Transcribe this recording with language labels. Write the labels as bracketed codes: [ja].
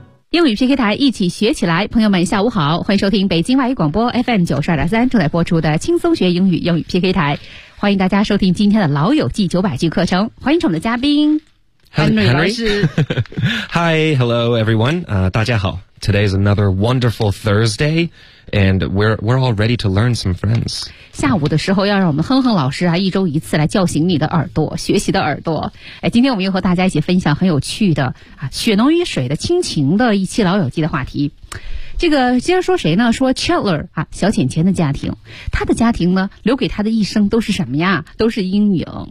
[zh] 英语 PK 台一起学起来，朋友们下午好，欢迎收听北京外语广播 FM92.3 正在播出的轻松学英语英语 PK 台，欢迎大家收听今天的老友记900句课程，欢迎我们的嘉宾 Henry 老师。 [en] Hi, hello everyone,、 [zh] 大家好。 [en] Today is another wonderful Thursday, and we're all ready to learn some friends. [zh] 下午的时候要让我们哼哼老师啊，一周一次来叫醒你的耳朵，学习的耳朵。哎，今天我们又和大家一起分享很有趣的啊，血浓于水的亲情的一期老友记的话题。这个接着说谁呢？说 Chandler 啊，小浅浅的家庭，他的家庭呢，留给他的一生都是什么呀？都是阴影。